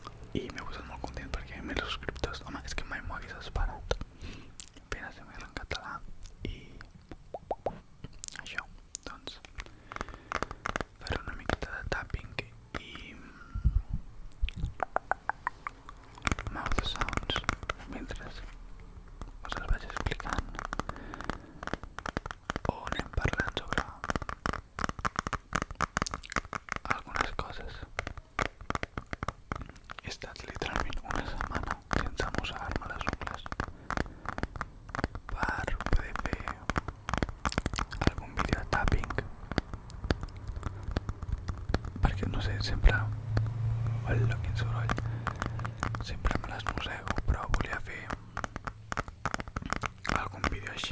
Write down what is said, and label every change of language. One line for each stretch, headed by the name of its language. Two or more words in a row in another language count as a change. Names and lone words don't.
Catalan: i m'he posat molt content perquè 1.000 subscriptors, home, és que mai m'ho hagués esperat. Apenas se m'agrada en català i això, doncs faré una miqueta de tapping i
English: mouth sounds
Catalan: mentre us els vaig explicant o anem parlant sobre algunes coses. He estat literalment una setmana sense mossegar-me les ungles per poder fer algun vídeo de tapping, perquè no sé, sempre hola, quin soroll, sempre me les mossego, però volia fer algun vídeo així.